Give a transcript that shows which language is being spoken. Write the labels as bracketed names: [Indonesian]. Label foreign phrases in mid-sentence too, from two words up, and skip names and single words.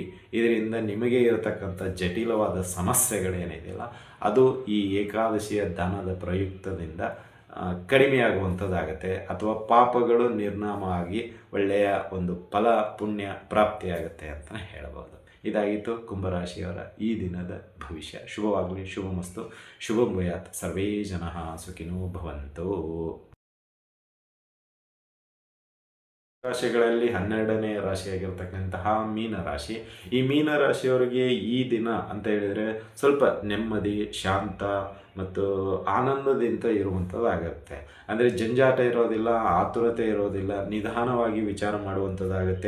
[Kannada] ಇದರಿಂದ ನಿಮಗೆ ಇರತಕ್ಕಂಥ ಜಟಿಲವಾದ ಸಮಸ್ಯೆಗಳೇನಿದೆಯಲ್ಲ ಅದು ಈ ಏಕಾದಶಿಯ ದಾನದ ಪ್ರಯುಕ್ತದಿಂದ ಕಡಿಮೆಯಾಗುವಂಥದ್ದಾಗತ್ತೆ. ಅಥವಾ ಪಾಪಗಳು ನಿರ್ನಾಮ ಆಗಿ ಒಳ್ಳೆಯ ಒಂದು ಫಲ ಪುಣ್ಯ ಪ್ರಾಪ್ತಿಯಾಗುತ್ತೆ ಅಂತಲೇ ಹೇಳ್ಬೋದು. ಇದಾಗಿತ್ತು ಕುಂಭರಾಶಿಯವರ ಈ ದಿನದ ಭವಿಷ್ಯ. ಶುಭವಾಗಲಿ, ಶುಭಮಸ್ತು, [Sanskrit] ಶುಭಂ ಭೂಯಾತ್, ಸರ್ವೇ ಜನಃ ಸುಖಿನೋ ಭವಂತು. [Kannada] ರಾಶಿಗಳಲ್ಲಿ 12ನೇ ರಾಶಿಯಾಗಿರ್ತಕ್ಕಂತಹ ಮೀನರಾಶಿ. ಈ ಮೀನರಾಶಿಯವರಿಗೆ ಈ ದಿನ ಅಂತ ಹೇಳಿದರೆ ಸ್ವಲ್ಪ ನೆಮ್ಮದಿ, ಶಾಂತ ಮತ್ತು ಆನಂದದಿಂದ ಇರುವಂಥದ್ದಾಗತ್ತೆ. ಅಂದರೆ ಜಂಜಾಟ ಇರೋದಿಲ್ಲ, ಆತುರತೆ ಇರೋದಿಲ್ಲ, ನಿಧಾನವಾಗಿ ವಿಚಾರ ಮಾಡುವಂಥದ್ದಾಗತ್ತೆ.